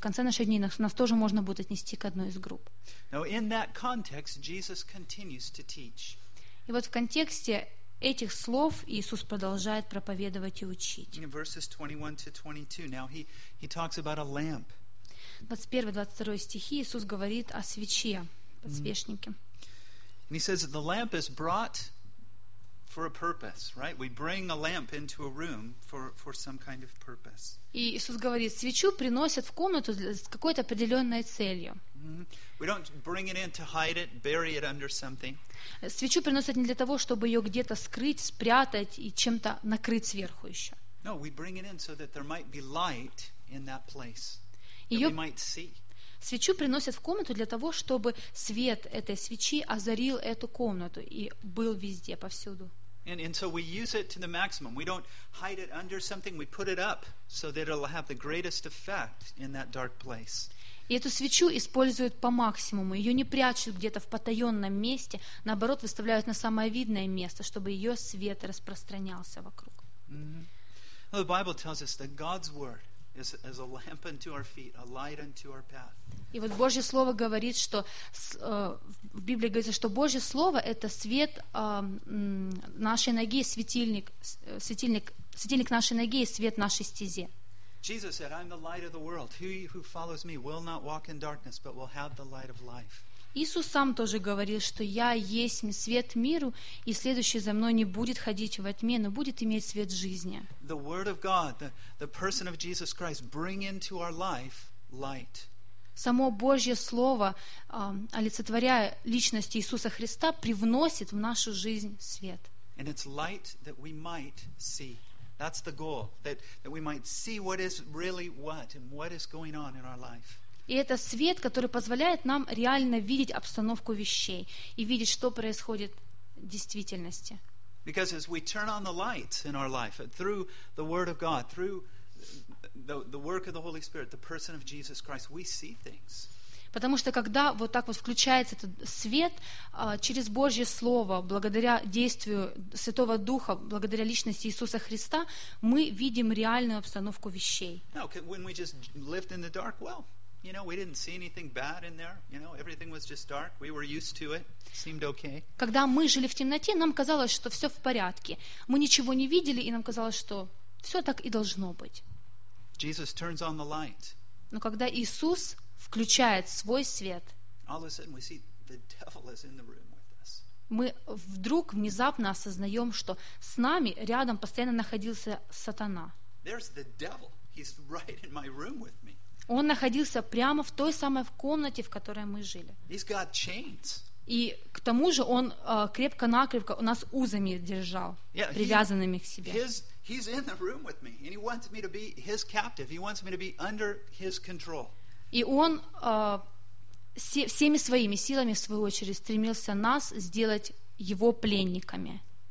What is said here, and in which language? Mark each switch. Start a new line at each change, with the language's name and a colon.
Russian: В конце наших дней нас тоже можно будет отнести к одной из групп.
English: Now, in that context, Jesus continues to teach.
Russian: И вот в контексте этих слов Иисус продолжает проповедовать и учить.
English: In verses 21-22, now he talks about a lamp.
Russian: 21-22 стихи Иисус говорит о свече, подсвечнике.
English: And he says that the lamp is brought for a purpose, right? We bring a lamp into a room for some kind of purpose.
Russian: И Иисус говорит, свечу приносят в комнату с какой-то определенной целью.
English: We don't bring it in to hide it, bury it under something.
Russian: Свечу приносят не для того, чтобы ее где-то скрыть, спрятать и чем-то накрыть сверху еще.
English: No, we bring it in so that there might be light in that place. That we might see.
Russian: Свечу приносят в комнату для того, чтобы свет этой свечи озарил эту комнату и был везде, повсюду.
English: And so we use it to the maximum. We don't hide it under something. We put it up so that it'll have the greatest effect in that dark place.
Russian: И эту свечу используют по максимуму. Ее не прячут где-то в потаенном месте. Наоборот, выставляют на самое видное место, чтобы ее свет распространялся вокруг.
English: Well, the Bible tells us that God's word as a lamp unto our feet, a light unto our path.
Russian: И вот Божье слово говорит, что в Библии говорится, что Божье слово это свет нашей ноги, светильник нашей ноги и свет нашей стезе.
English: Jesus said, "I am the light of the world. He who follows me will not walk in darkness, but will have the light of life."
Russian: Иисус сам тоже говорил, что я есть свет миру, и следующий за мной не будет ходить во тьме, но будет иметь свет жизни.
English: The word of God, the person of Jesus Christ, bring into our life light.
Russian: Само Божье слово, олицетворяя личность Иисуса Христа, привносит в нашу жизнь свет.
English: And it's light that we might see. That's the goal, that we might see what is really what and what is going on in our life.
Russian: И это свет, который позволяет нам реально видеть обстановку вещей и видеть, что происходит в действительности.
English: Because as we turn on the lights in our life through the Word of God, through the work of the Holy Spirit, the person of Jesus Christ, we see things.
Russian: Потому что когда вот так вот включается этот свет через Божье Слово, благодаря действию Святого Духа, благодаря личности Иисуса Христа, мы видим реальную обстановку вещей.
English: When we just lived in the dark, well, you know, we didn't see anything bad in there. You know, everything was just dark. We were used to it. Seemed okay.
Russian: Когда мы жили в темноте, нам казалось, что все в порядке. Мы ничего не видели, и нам казалось, что все так и должно быть.
English: Jesus turns on the light.
Russian: Но когда Иисус включает свой свет,
English: all of a sudden we see the devil is in the room with us.
Russian: Мы вдруг внезапно осознаем, что с нами рядом постоянно находился сатана.
English: There's the devil. He's right in my room with me.
Russian: Он находился прямо в той самой комнате, в которой мы жили.
English: He's got chains.
Russian: И к тому же он крепко-накрепко нас узами держал, yeah, привязанными к себе.
English: He's in the room with me, and he wants me to be his captive. He wants me to be under his control.
Russian: И он всеми своими силами, в свою очередь, стремился нас сделать его пленниками,